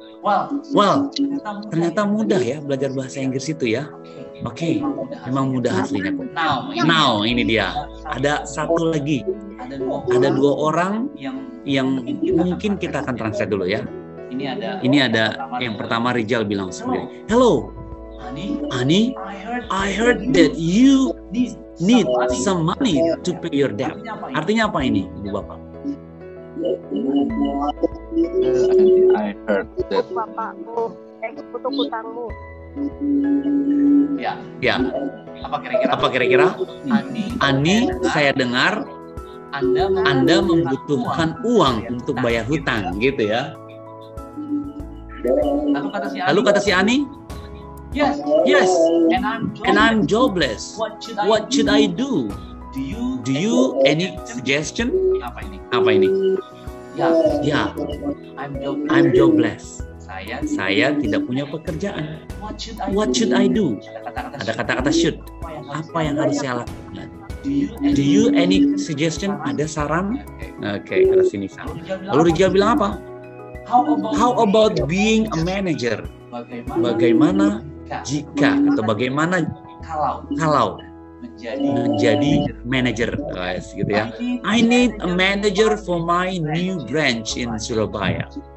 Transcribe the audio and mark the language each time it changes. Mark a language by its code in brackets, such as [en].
[id] Well, ternyata mudah ya belajar bahasa Inggris itu ya. Oke, memang mudah aslinya kok. Now, ini dia. Ada satu lagi. Ada 2 orang yang mungkin kita akan translate dulu ya. Ini ada yang pertama Rijal bilang seperti ini. [en] "Hello, Ani, I heard that you need some money to pay your debt." [id] Artinya apa ini, Ibu Bapak? [en] I heard that. [id] Bapakku, hutang-hutangmu. Ya. Apa kira-kira? Ani, saya dengar Anda membutuhkan uang untuk bayar hutang, gitu ya. Lalu kata si Ani, [en] yes, and I'm jobless. What should I do? Do you any suggestion? [id] Apa ini? Ya, [en] I'm jobless. [id] Saya tidak punya pekerjaan. [en] What should I do? [id] Ada kata-kata should. Apa yang harus saya lakukan? [en] Do you any suggestion? [id] Ada saran? Oke, kata sini saran. Lalu Rijal bilang apa? [en] How about being a manager? [id] Bagaimana jika atau bagaimana kalau menjadi manager, guys, gitu ya. [en] I need a manager for my new branch in Surabaya.